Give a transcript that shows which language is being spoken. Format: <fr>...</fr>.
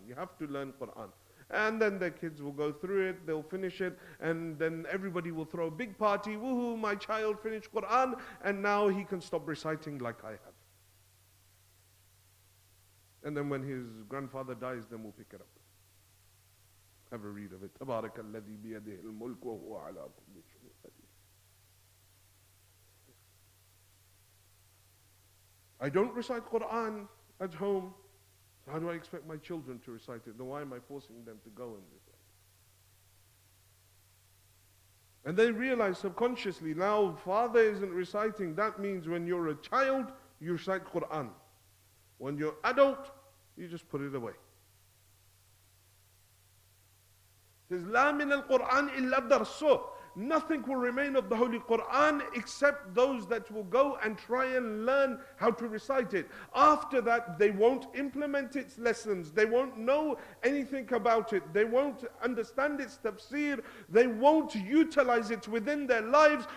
<en>You have to learn Qur'an. And then their kids will go through it, they'll finish it, and then everybody will throw a big party. Woohoo, my child finished Qur'an, and now he can stop reciting like I have. And then when his grandfather dies, then we'll pick it up. Have a read of it.</en> <ar>تبارك الذي بيده الملك وهو على كل شيء قدير.</ar> <en>I don't recite Qur'an at home. So how do I expect my children to recite it? Then why am I forcing them to go and recite it? And they realize subconsciously, now father isn't reciting. That means when you're a child, you recite Qur'an. When you're adult, you just put it away.</en> <ar>It says, لا من القرآن إلا درسه.</ar> <en>Nothing will remain of the Holy Quran except those that will go and try and learn how to recite it. After that, they won't implement its lessons. They won't know anything about it. They won't understand its tafsir. They won't utilize it within their lives.</en>